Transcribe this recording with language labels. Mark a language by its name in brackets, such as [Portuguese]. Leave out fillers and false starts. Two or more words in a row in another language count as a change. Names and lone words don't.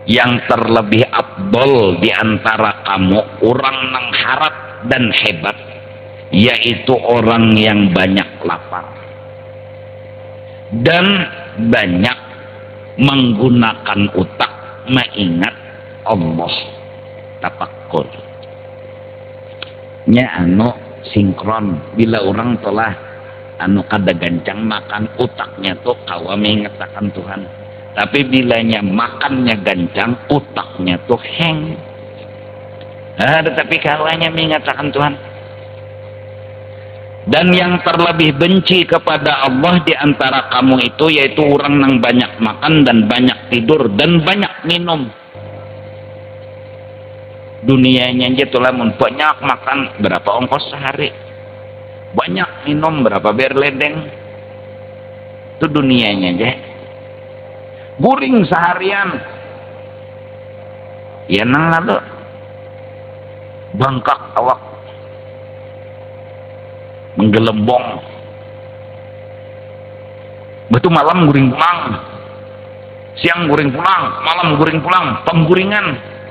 [Banjar] yang terlebih abdol di antara kamu orang nang harap dan hebat, yaitu orang yang banyak lapar dan banyak menggunakan utak mengingat Allah, tafakkur nya anu sinkron. Bila orang telah anu kada gancang makan, utaknya tuh kawa mengingatkan Tuhan, tapi bilanya makannya gancang, utaknya tuh heng. Tetapi kawanya mengingatkan Tuhan. [Indonesian] Dan yang terlebih benci kepada Allah di antara kamu itu yaitu orang yang banyak makan dan banyak tidur dan banyak minum. [Banjar] Dunianya aja tuh lamun banyak makan berapa ongkos sehari, banyak minum berapa berledeng, itu dunianya aja. Guring seharian, ya nang lalu bangkak awak menggelembong, betul malam guring pulang, siang guring pulang, malam guring pulang, pengguringan.